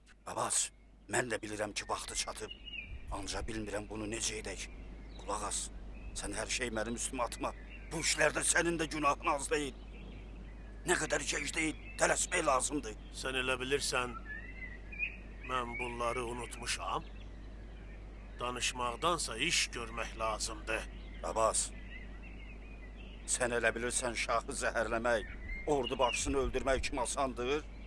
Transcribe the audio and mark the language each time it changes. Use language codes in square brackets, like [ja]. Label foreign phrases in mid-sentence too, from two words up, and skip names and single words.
[az] Abbas, mən də bilirəm ki, vaxtı çatıb. Ancaq bilmirəm bunu necə edək. Qulaq as, sən hər şey mənim üstümə atma. [tr] Bu işlerde senin de günahın az değil. Ne kadar geç değil, [az] tələsmək lazımdır. Sen elə bilirsən, mən bunları unutmuşam. Danışmaqdansa iş görmək lazımdır. Abbas, sen elə bilirsən şahı zəhərləmək, ordu başçısını öldürmək kim asandır?